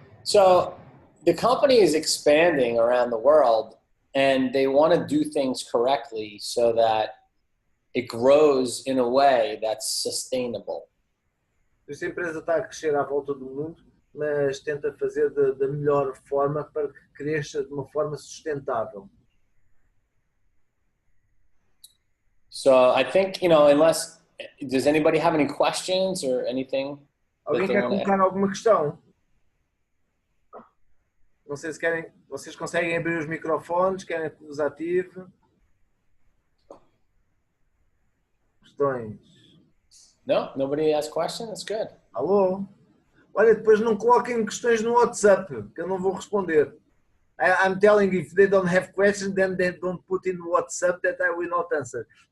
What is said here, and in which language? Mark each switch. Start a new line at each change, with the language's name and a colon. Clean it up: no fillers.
English: So the company is expanding around the world and they want to do things correctly so that it grows in a way that's sustainable.
Portuguese: Esta empresa está a crescer à volta do mundo, mas tenta fazer da melhor forma para que cresça de uma forma sustentável.
English: So I think, unless, does anybody have any questions or anything?
Portuguese: Alguém quer colocar alguma questão? Não sei se querem, vocês conseguem abrir os microfones, querem que os ative? Questões?
English: No, nobody has questions? That's good.
Portuguese: Alô? Olha, depois não coloquem questões no WhatsApp, que eu não vou responder.
English: I'm telling you, if they don't have questions, then they don't put in WhatsApp that I will not answer.